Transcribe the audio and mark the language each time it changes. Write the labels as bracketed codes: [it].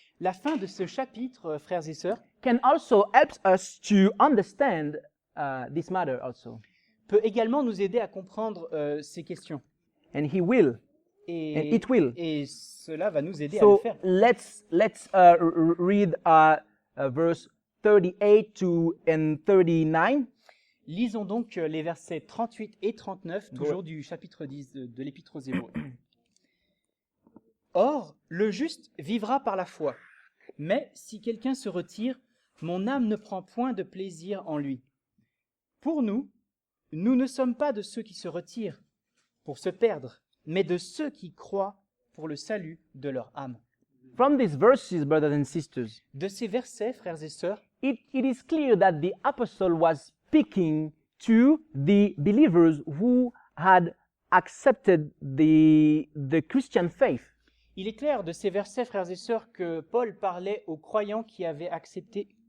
[fr] La fin de ce chapitre, frères et sœurs, [en] can also help us to understand this matter also. [fr] peut également nous aider à comprendre ces questions. [en] And he will. And it will. [fr] Et cela va nous aider à [en] So [fr] le faire. [en] let's read verse 38 and 39. [fr] Lisons donc les versets 38 et 39, toujours du chapitre 10 de l'Épître aux Hébreux. Or, le juste vivra par la foi. Mais si quelqu'un se retire, mon âme ne prend point de plaisir en lui. Pour nous, nous ne sommes pas de ceux qui se retirent pour se perdre, mais de ceux qui croient pour le salut de leur âme. [en] From these verses, brothers and sisters, [fr] De ces versets, frères et sœurs, [en] it is clear that the apostle was speaking to the believers who had accepted the Christian faith. [fr] il est clair de ces versets, frères et sœurs, que Paul parlait aux croyants qui avaient accepté